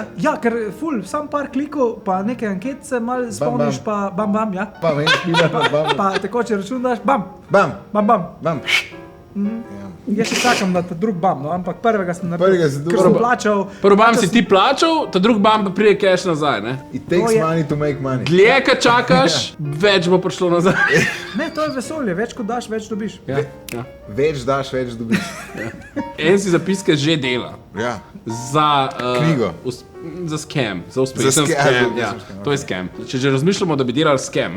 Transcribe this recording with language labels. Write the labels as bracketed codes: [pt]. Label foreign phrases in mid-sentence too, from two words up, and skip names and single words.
[sl] Ja, ker ful, sam par klikov, pa neke anketice malo spomniš, pa bam, ja. Pa vem, špila, pa bam. Pa tekoče račun daš, bam. Bam. Jaz še čakam na ta drug bam, no, ampak prvega sem naredil. Prvega si ker dobro. sem plačal. Prvo bam si ti plačal, ta drug bam pa prije cash nazaj, ne? [en] It takes [sl] To je- [en] money to make money. [sl] Dlje, ka čakaš, več bo prišlo nazaj. Ne, to je vesolje, več kot daš, več dobiš. Ja. Več daš, več dobiš. En si zapiske že dela. Ja. Za Knjigo. Za scam, za uspešen Za scam. scam, Ja, za to je scam. Če že razmišljamo, da bi delali scam,